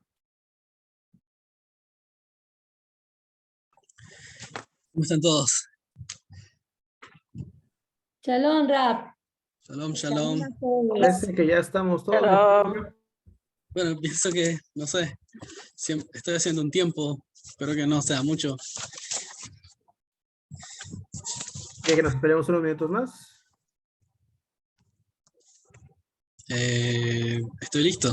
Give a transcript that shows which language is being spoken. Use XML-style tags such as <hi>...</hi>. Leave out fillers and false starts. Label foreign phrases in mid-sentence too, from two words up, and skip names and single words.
<es>¿Cómo están todos? Shalom, Rap.</es> <he>Shalom, shalom.</he> <es>Parece que ya estamos todos. Shalom. Bueno, pienso que, no sé, estoy haciendo un tiempo, espero que no sea mucho. ¿Quiere que nos esperemos unos minutos más? Estoy listo.</es>